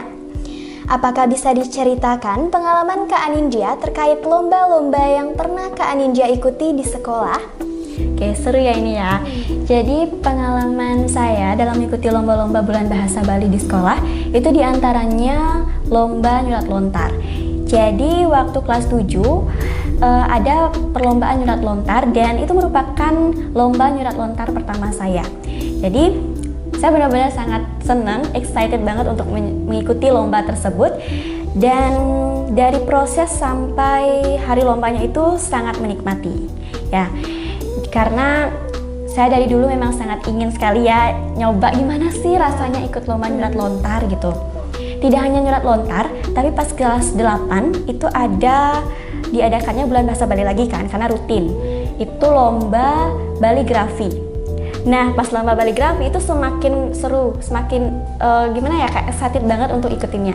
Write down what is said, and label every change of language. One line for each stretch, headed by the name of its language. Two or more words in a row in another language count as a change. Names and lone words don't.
Indonesian: Apakah bisa diceritakan pengalaman Kak Anindya terkait lomba-lomba yang pernah Kak Anindya ikuti di sekolah? Oke, seru ya ini ya. Jadi pengalaman saya dalam mengikuti lomba-lomba bulan bahasa Bali di sekolah itu diantaranya lomba
Balinese: nyurat lontar.
Indonesian: Jadi waktu kelas 7 ada perlombaan
Balinese: nyurat lontar
Indonesian: dan itu merupakan lomba
Balinese: nyurat lontar
Indonesian: pertama saya. Jadi saya benar-benar sangat senang, excited banget untuk mengikuti lomba tersebut. Dan dari proses sampai hari lombanya itu sangat menikmati. Ya, karena saya dari dulu memang sangat ingin sekali ya nyoba gimana sih rasanya ikut lomba
Balinese: nyurat lontar
Indonesian: gitu. Tidak hanya
Balinese: nyurat lontar,
Indonesian: tapi pas kelas 8 itu ada diadakannya bulan bahasa Bali lagi kan, karena rutin. Itu lomba baligrafi. Nah, pas lomba baligrafi itu semakin seru, semakin gimana ya, kayak excited banget untuk ikutinnya.